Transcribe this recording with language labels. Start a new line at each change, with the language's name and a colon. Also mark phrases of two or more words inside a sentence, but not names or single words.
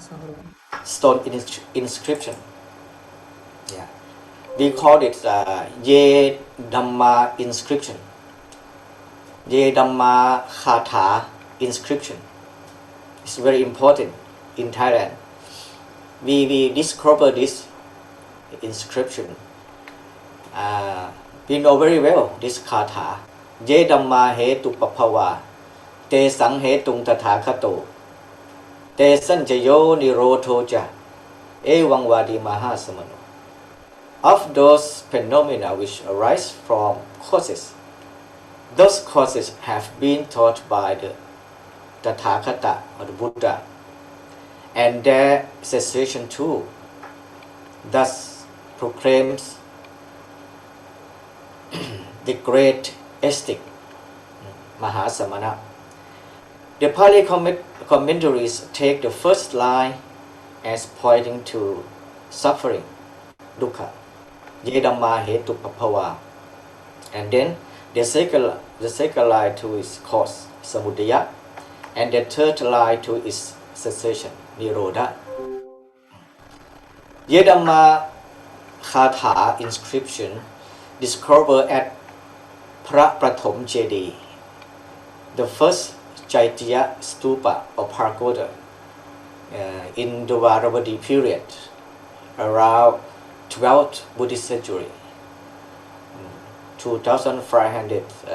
English: Yeah, we call it
Pali: Ye Dhamma
English: inscription,
Pali: Ye Dhamma Khatha
English: inscription. It's very important in Thailand. We discover this inscription. We know very well this Khatha.
Pali: Ye Dhamma Hetu Papava, Te Sang Hetung Tathakato, Te Sanjayo Nirodhoja, Evang Vadi Mahasamano.
English: Of those phenomena which arise from causes, those causes have been taught by the Tathagata or the Buddha, and their cessation too, thus proclaims the great ascetic Mahasamana. The Pali commentaries take the first line as pointing to suffering,
Pali: dukkha, ye dhamma hetu pappava,
English: and then the second line to its cause, samudaya, and the third line to its cessation, nirodha.
Pali: Ye dhamma khatha
English: inscription discovered at Phra Prathom Jedi, the first Chaitya stupa or pagoda in the Varavadi period around 12th Buddhist century, 2500.